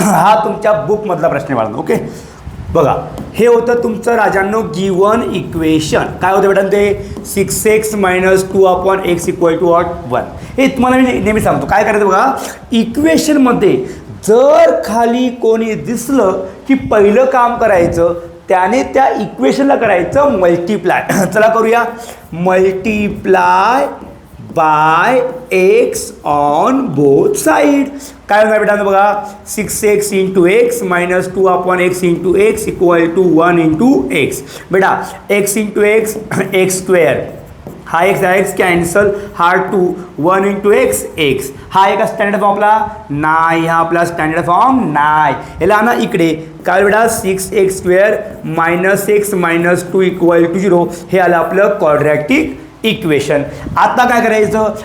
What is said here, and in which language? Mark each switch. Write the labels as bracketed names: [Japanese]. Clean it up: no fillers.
[Marathi] हा तुमच्या बुकमधला प्रश्न आहे बाळांनो. ओके बघा, हे होतं तुमचं राजांनो गिवन इक्वेशन. काय होतं बेटा ते? [English] 6x minus 2/x equal to 1. [Marathi] हे तुम्हाला मी नेहमी सांगतो काय करायचं बघा. इक्वेशनमध्ये जर खाली कोणी दिसलं की पहिलं काम करायचं त्याने त्या इक्वेशनला करायचं मल्टिप्लाय. चला करूया. [English] Multiply by x on both side. [Marathi] काय होणार बेटा बघा. [English] 6x into X minus 2/x into X equal to 1 into X. बेटा x into X X square. हा X cancel. हा 2 1 into X X. [Marathi] हा एक स्टँडर्ड फॉर्म आपला नाही. हा आपला स्टँडर्ड फॉर्म नाही. याला ना इकडे काय बेटा [English] 6x square minus x minus 2 equal to 0. [Marathi] हे आलं आपलं क्वाड्रॅटिक इक्वेशन. आता काय करायचं?